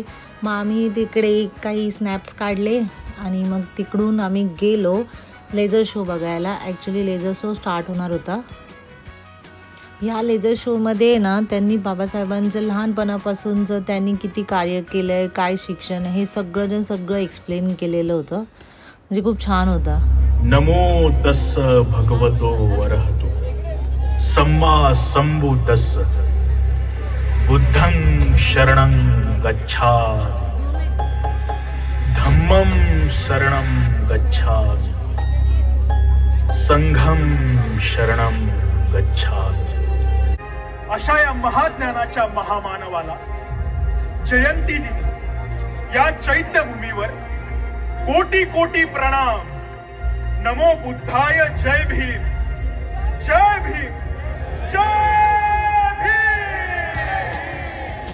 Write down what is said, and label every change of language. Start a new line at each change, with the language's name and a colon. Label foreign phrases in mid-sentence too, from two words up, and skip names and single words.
Marathi: मग आम्ही तिकडे काही स्नॅप्स काढले आणि मग तिकडून आम्ही गेलो
English: laser show
Marathi: बघायला. ॲक्च्युली
English: laser show start
Marathi: होणार होता. ह्या लेझर शोमध्ये ना त्यांनी बाबासाहेबांचं लहानपणापासूनचं त्यांनी किती कार्य केलं आहे, काय शिक्षण आहे, हे सगळं एक्सप्लेन केलेलं होतं. म्हणजे खूप छान होता.
Pali: नमो तस्स भगवतो वरहतो सम्मा संबुद्धस्स बुद्धं शरणं गच्छामि धम्मं शरणं गच्छामि संघं शरणं गच्छामि.
Marathi: अशा या महाज्ञानाच्या महामानवाला जयंती दिनी या चैत्यभूमीवर कोटी कोटी प्रणाम. नमो बुद्धाय. जय भीम, जय भीम, जय भीम.